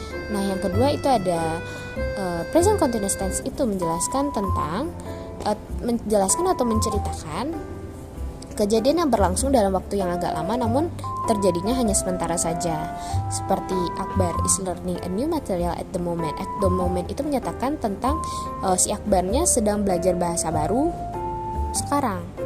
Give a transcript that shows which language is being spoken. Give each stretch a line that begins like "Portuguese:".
Indonesian: Nah, yang kedua itu ada present continuous tense itu menjelaskan tentang menjelaskan atau menceritakan kejadian yang berlangsung dalam waktu yang agak lama namun terjadinya hanya sementara saja. Seperti
English: Akbar is learning a new material at the moment. At the moment
Indonesian: itu menyatakan tentang si Akbarnya sedang belajar bahasa baru sekarang.